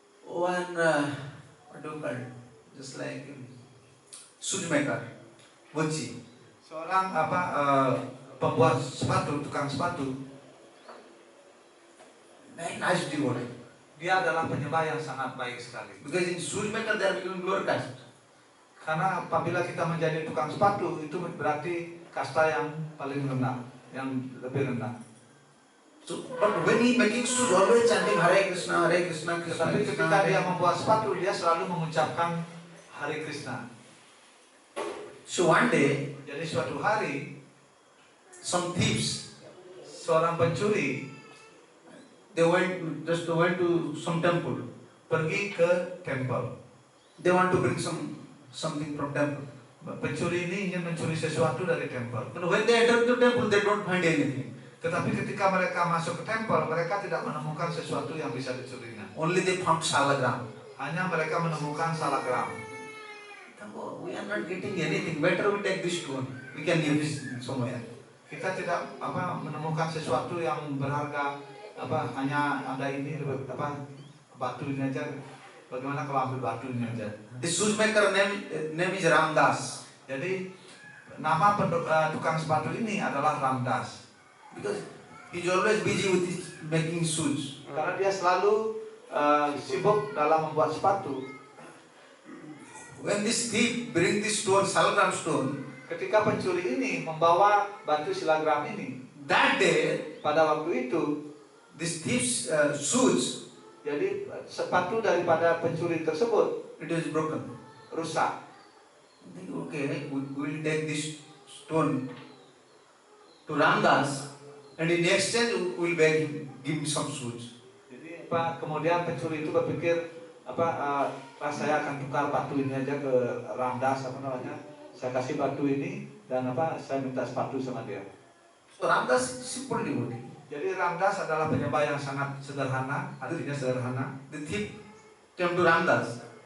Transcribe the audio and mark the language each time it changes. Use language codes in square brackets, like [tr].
[en] One, what do you call it? Just like shoemaker, mochi. [id] Seorang pembuat sepatu, tukang sepatu. [en] Very nice devotee. [id] Dia adalah penyembah yang sangat baik sekali. [en] Because in shoemaker they are becoming lower caste. [id] Karena apabila kita menjadi tukang sepatu itu berarti kasta yang paling rendah, yang lebih rendah. [en] So, but when he making shoes, always chanting Hare Krishna, Krishna. [id] Tetapi ketika dia membuat sepatu, dia selalu mengucapkan Hare Krishna. [en] So one day, [id] Jadi suatu hari, [en] some thieves, [id] seorang pencuri [en] they went to some temple. [id] pergi ke temple. [en] They want to bring something from temple. [id] Pencuri ini ingin mencuri sesuatu dari temple. [en] But when they enter the temple, they don't find anything. [id] Tetapi ketika mereka masuk ke temple, mereka tidak menemukan sesuatu yang bisa dicurinya. [en] Only they found salagram. [id] Hanya mereka menemukan salagram. [en] Oh, we are not getting anything. Better we take this stone. We can use it somewhere. [id] Kita tidak menemukan sesuatu yang berharga. Hanya ada ini batu ini aja. Bagaimana kalau ambil batu ini aja? [en] The shoemaker name is Ramdas. [id] Jadi nama tukang sepatu ini adalah Ramdas. [en] Because he's always busy with his making shoes. [id] Karena dia selalu sibuk dalam membuat sepatu. [en] When this thief bring this stone, salagram stone, [id] Ketika pencuri ini membawa batu silagram ini, [en] that day [id] pada waktu itu, [en] this thief's shoes, [id] jadi sepatu daripada pencuri tersebut [en] it was broken. [id] rusak. [en] I think, okay, we will take this stone to Ramdas, and in exchange we will beg him, give me some shoes. [id] Jadi kemudian pencuri itu berpikir saya akan tukar batu ini aja ke Ramdas, saya kasih batu ini dan saya minta sepatu sama dia. [en] So Ramdas simple devotee. [id] Jadi Ramdas adalah penyembah yang sangat sederhana, artinya sederhana. [en] The thief came to Ramdas.